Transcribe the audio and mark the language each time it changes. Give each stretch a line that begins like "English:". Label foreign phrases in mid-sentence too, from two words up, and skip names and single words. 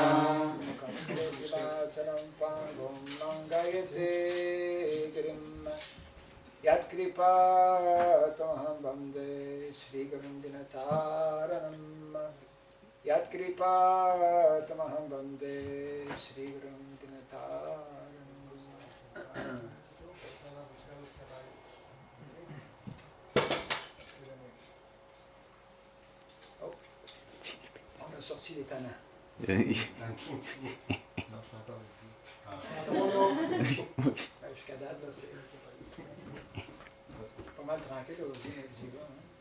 Sanskrit: Vasaram Pangum Mangayate Grim Yat Kripa Toham Bande Sri Gurum Dinataranam Yat Kripa Tomaham Bande Sri Gurum Dinataranam.
French: On a sorti les tannins. Jusqu'à date, là, c'est pas mal tranquille aujourd'hui, mais j'y vais.